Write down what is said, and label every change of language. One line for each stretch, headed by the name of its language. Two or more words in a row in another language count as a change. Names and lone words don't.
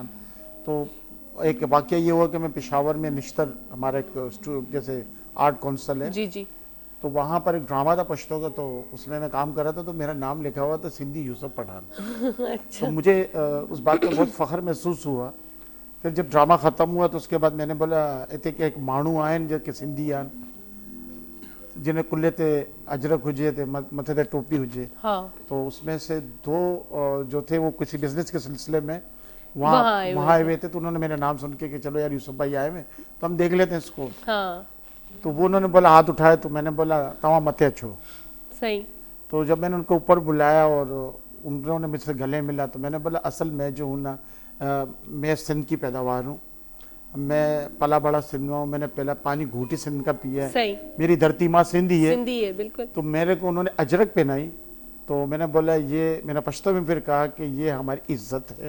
Urdu: تو ایک واقعہ یہ ہوا کہ میں پشاور میں نشتر، ہمارا ایک جیسے آرٹ کونسل ہے जी, تو وہاں پر ایک ڈرامہ تھا پشتو کا، تو اس میں میں کام کر رہا تھا، تو میرا نام لکھا ہوا تھا سندھی یوسف پٹھان. अच्छा। تو مجھے اس بات کا بہت فخر محسوس ہوا. پھر جب ڈرامہ ختم ہوا تو اس کے بعد میں نے بولا
Sindhi: اتي ڪي هڪ ماڻهو آهن جو ڪي سنڌي آهن، جن کي ڪلهي تي اجرڪ هجي ٿي، مٿي تي ٽوپي هجي. हाँ।
Urdu: تو اس میں سے 2 جو تھے وہ کسی بزنس کے سلسلے میں وہاں آئے ہوئے تھے، تو انہوں نے میرا نام سن کے کہ چلو یار یوسف بھائی آئے ہوئے تو ہم دیکھ لیتے ہیں اس کو. ہاں۔ تو وہ انہوں نے بولا ہاتھ اٹھائے، تو میں نے بولا
Sindhi: توهان مٿي اچو.
Urdu: सही। تو جب میں نے ان کو اوپر بلایا اور انہوں نے مجھ سے گلے ملا، تو میں نے بولا اصل میں جو ہوں نا، میں سندھ کی پیداوار ہوں، میں پلا بڑا سندھ میں ہوں، میں نے پہلا پانی گھٹی سندھ کا پیا ہے. صحیح۔ میری دھرتی ماں سندھی ہے۔ سندھی ہے بالکل. تو میرے کو انہوں نے اجرک پہنائی، تو میں نے بولا یہ، میں نے پشتو میں پھر کہا کہ یہ ہماری عزت ہے.